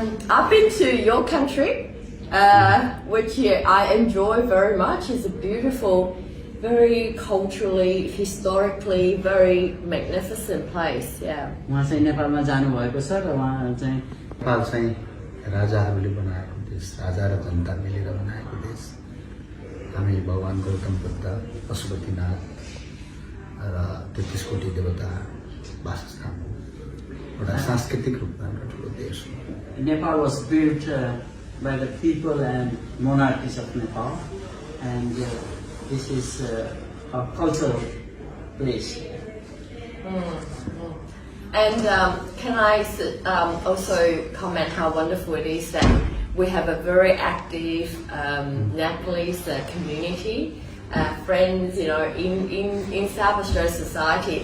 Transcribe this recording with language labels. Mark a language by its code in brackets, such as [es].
[en] I've been to your country, which I enjoy very much. It's a beautiful, very culturally, historically, very magnificent place. Yeah. [ne] उहाँ चाहिँ नेपालमा जानुभएको छ र उहाँ चाहिँ नेपाल चाहिँ राजाहरूले बनाएको देश राजा र जनता मिलेर बनाएको देश हामी भगवान गौतम बुद्ध पशुपतिनाथ र 33 कोटी देवता वासस्थान हो, एउटा सांस्कृतिक रूपमा एउटा ठुलो देश हो। [en] Nepal was built by the people and monarchies of Nepal, and this is a cultural place. And can I also comment how wonderful it is that we have a very active Nepalese community, friends, you know, in South Australia society.